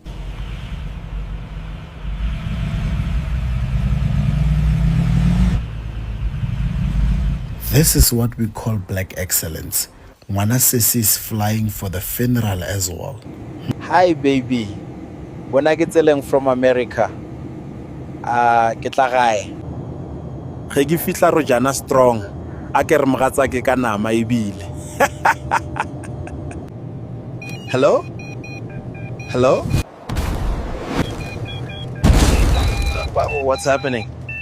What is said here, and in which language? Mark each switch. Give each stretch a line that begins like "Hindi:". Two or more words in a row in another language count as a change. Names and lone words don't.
English: This is what we call black excellence. Mwanasese is flying for the funeral as well. Hi, baby. When I get from America,
Northern Sotho: ke tla gae. Ge ke fitla Rojana strong. A ke re mogatsa ke ka nama ebile.
English: Hello? Hello? What's happening?